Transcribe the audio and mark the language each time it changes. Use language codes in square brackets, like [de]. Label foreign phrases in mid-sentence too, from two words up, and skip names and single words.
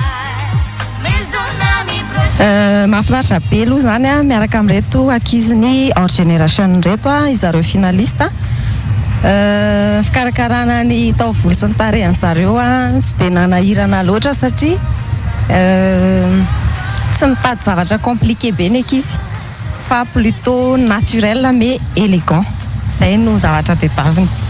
[mg] Mahafinaritra be aloha zany a miaraka amin'reto ankiziny [fr] hors génération [mg] reto a izareo finalista. Fikarakarana ny taovolo sy ny tarehan'ny zareo a tsy dia nanahirana loatra satria tsy mitady zavatra compliqué be ny ankizy fa [fr] plutôt naturel mais élégant. [mg] Zay no zavatra tadiavina.